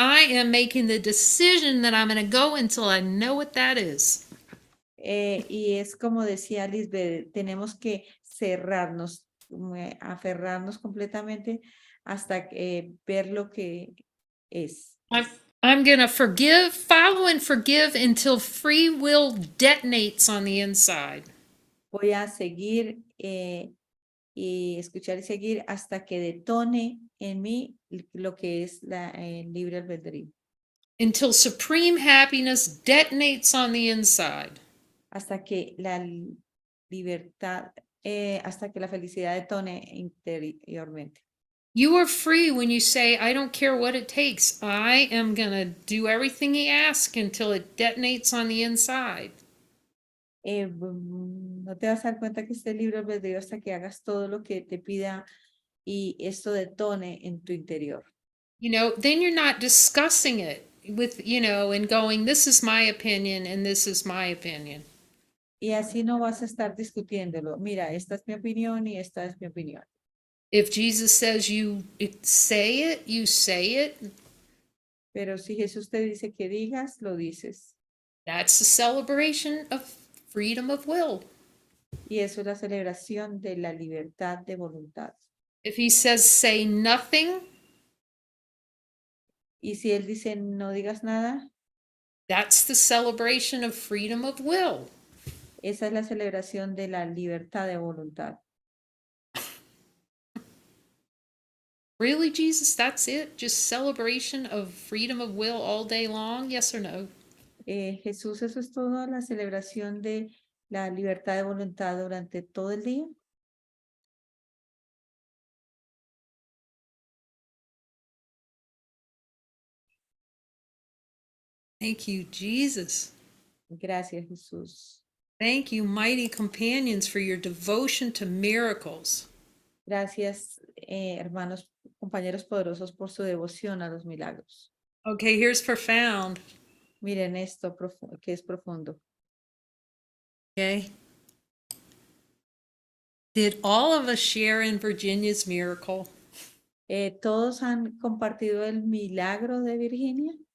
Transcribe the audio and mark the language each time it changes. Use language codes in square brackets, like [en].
[en] I am making the decision that I'm going to go until I know what that is. [es] Y es como decía Lisbeth, tenemos que cerrarnos, aferrarnos completamente hasta ver lo que es. [en] I'm going to forgive, follow and forgive until free will detonates on the inside. [es] Voy a seguir y escuchar y seguir hasta que detone en mí lo que es la libre albedrío. [en] Until supreme happiness detonates on the inside. [es] Hasta que la libertad, hasta que la felicidad detone interiormente. [en] You are free when you say, I don't care what it takes. I am going to do everything he asks until it detonates on the inside. [es] No te vas a dar cuenta que este libre albedrío hasta que hagas todo lo que te pida y esto detone en tu interior. [en] You know, then you're not discussing it with, you know, and going, this is my opinion and this is my opinion. [es] Y así no vas a estar discutiéndolo. Mira, esta es mi opinión y esta es mi opinión. [en] If Jesus says say it, you say it. [es] Pero si Jesús te dice que digas, lo dices. [en] That's the celebration of freedom of will. [es] Y eso es la celebración de la libertad de voluntad. [en] If he says say nothing, [es] Y si Él dice no digas nada, [en] that's the celebration of freedom of will. [es] esa es la celebración de la libertad de voluntad. [en] Really, Jesus, that's it? Just celebration of freedom of will all day long? Yes or no? [es] Jesús, eso es todo, la celebración de la libertad de voluntad durante todo el día. [en] Thank you, Jesus. [es] Gracias, Jesús. [en] Thank you, mighty companions, for your devotion to miracles. [es] Gracias, hermanos, compañeros poderosos, por su devoción a los milagros. [en] Okay, here's profound. [es] Miren esto que es profundo. [en] Okay. Did all of us share in Virginia's miracle? [es] ¿Todos han compartido el milagro de Virginia?